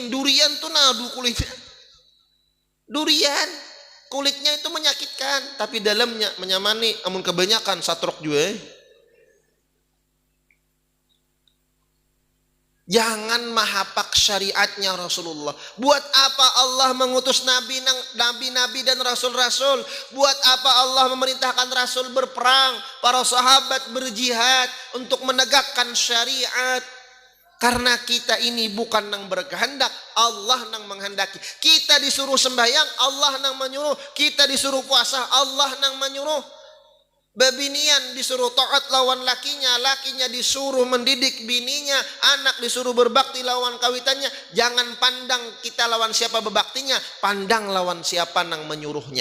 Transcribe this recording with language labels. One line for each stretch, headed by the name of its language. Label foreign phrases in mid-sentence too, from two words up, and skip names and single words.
Banjar: Durian tuh nadu kulitnya. Durian, kulitnya itu menyakitkan, tapi dalamnya menyamani. Amun kebanyakan satrok juga. Jangan mahapak syariatnya Rasulullah.
Indonesian: Buat apa Allah mengutus nabi-nabi dan rasul-rasul? Buat apa Allah memerintahkan rasul berperang, para sahabat berjihad untuk menegakkan syariat? Karena kita ini bukan nang berkehendak, Allah nang menghendaki. Kita disuruh sembahyang, Allah nang menyuruh. Kita disuruh puasa, Allah nang menyuruh.
Banjar: Babinian disuruh taat lawan lakinya, lakinya disuruh mendidik bininya, anak disuruh berbakti lawan kawitannya. Jangan pandang kita lawan siapa berbaktinya, pandang lawan siapa nang menyuruhnya.